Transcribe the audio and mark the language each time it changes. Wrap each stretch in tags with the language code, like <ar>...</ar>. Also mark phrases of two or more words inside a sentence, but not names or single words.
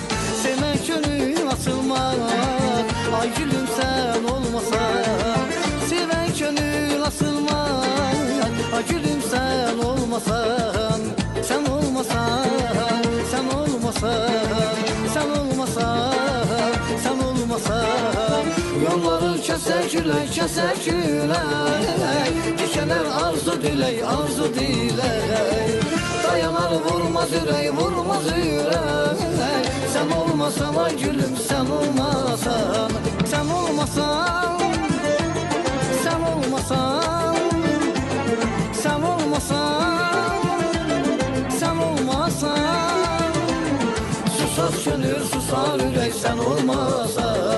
<tr>Sevmek gönül asılmaz, ay gülüm sen olmasan. Sevmek gönül asılmaz, ay gülüm sen olmasan. Sen olmasan, sen olmasan, sen olmasan, sen olmasan.</tr> <az>Yolları keser külək, keser külək. Dikələr arzu dilək, arzu dilək. Dayanar vurmaz ürək, vurmaz ürək.</az> <tr>Sen olmasan ay gülüm, sen olmasan. Sen olmasan, sen olmasan. Sen olmasan, sen olmasan. Susar gönül, susar ürək, sen olmasan.</tr>